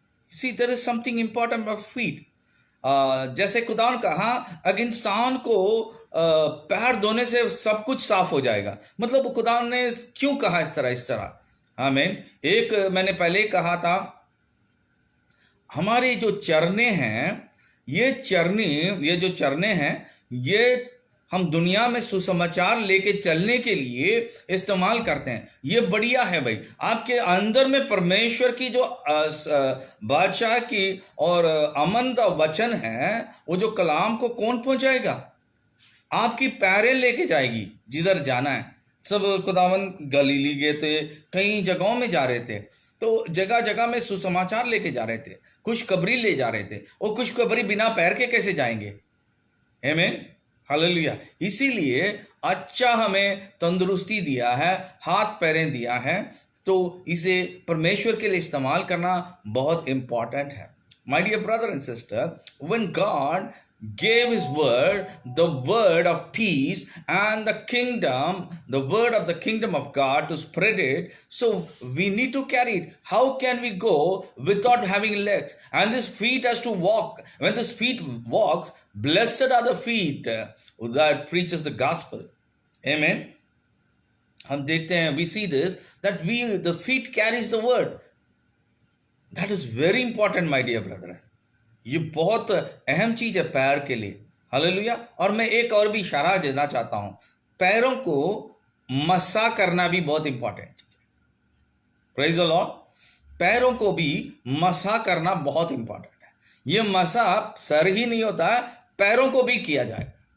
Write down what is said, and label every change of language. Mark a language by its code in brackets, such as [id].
[en] See, there is something important about feet. [hi] जैसे खुदा ने कहा, अगर इंसान को पैर धोने से सब कुछ साफ हो जाएगा, मतलब खुदा ने क्यों कहा इस तरह? आमीन। एक मैंने पहले कहा था, हमारे जो चरने हैं, ये जो चरने हैं, ये हम दुनिया में सुसमाचार लेके चलने के लिए इस्तेमाल करते हैं। ये बढ़िया है भाई। आपके अंदर में परमेश्वर की जो बादशाह की और अमन का वचन है, वो जो कलाम को कौन पहुंचाएगा? आपकी पैरें लेके जाएगी जिधर जाना है। सब खुदावन गलीली गए थे, कई जगहों में जा रहे थे, तो जगह जगह में सुसमाचार लेके जा रहे थे, खुशखबरी ले जा रहे थे। और खुशखबरी बिना पैर के कैसे जाएंगे? आमीन, हालेलुया। इसीलिए अच्छा हमें तंदुरुस्ती दिया है, हाथ पैरें दिया है, तो इसे परमेश्वर के लिए इस्तेमाल करना बहुत इंपॉर्टेंट है। [en] My dear brother and sister, when God gave his word, the word of peace and the word of the kingdom of God, to spread it, so we need to carry it. How can we go without having legs? And this feet has to walk. When this feet walks, blessed are the feet that preaches the gospel. Amen. [hi] हम देखते हैं, [en] we see this, that the feet carries the word. That is very important, my dear brother. [hi] ये बहुत अहम चीज है पैर के लिए। हालेलुया। और मैं एक और भी इशारा देना चाहता हूं, पैरों को मसा करना भी बहुत इंपॉर्टेंट चीज है। [en] Praise the Lord. [hi] पैरों को भी मसा करना बहुत इंपॉर्टेंट है। ये मसा सर ही नहीं होता, पैरों को भी किया जाए।